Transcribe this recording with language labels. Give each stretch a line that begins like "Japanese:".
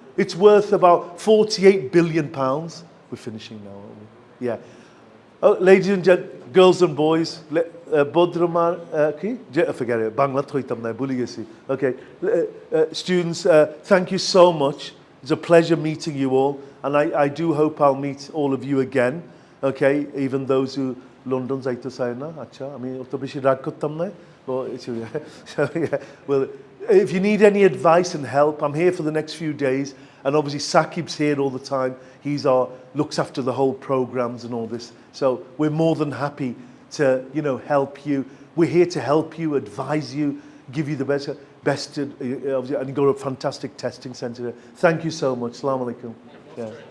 English: It's worth about £48 billion. We're finishing now, aren't we? Yeah. Oh, ladies and gentlemen, girls and boys, Bodramar, forget it,
Bangla: Bangla thoitam na bhuli gesi.
English: Okay, students, thank you so much. It's a pleasure meeting you all, and I do hope I'll meet all of you again. Okay, even those who London
Bangla: jaito চায় না, আচ্ছা আমি অত বেশি রাগ করতাম না।
English: Well, if you need any advice and help, I'm here for the next few days. And obviously Sakib's here all the time. Looks after the whole programs and all this. So we're more than happy to, help you. We're here to help you, advise you, give you the best, and you've got a fantastic testing centre. Thank you so much. Assalamu alaikum. Yeah.